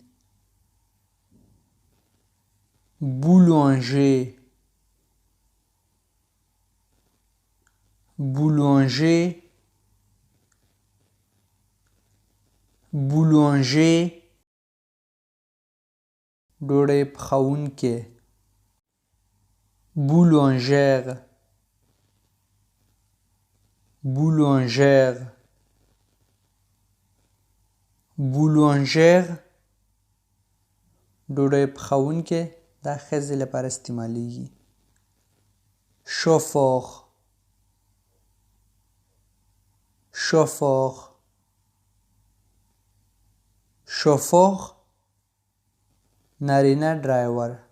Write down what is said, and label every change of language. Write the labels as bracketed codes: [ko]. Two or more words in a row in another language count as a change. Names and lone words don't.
[fr] boulanger boulanger boulanger [ps] ډوډۍ پخوونکی. [fr] boulangère boulangère boulangère [ps] ډوډۍ پخوونکی دا ښځې لپاره استعمالیږي. [fr] chauffeur chauffeur chauffeur [ps] نارینه ډرایور.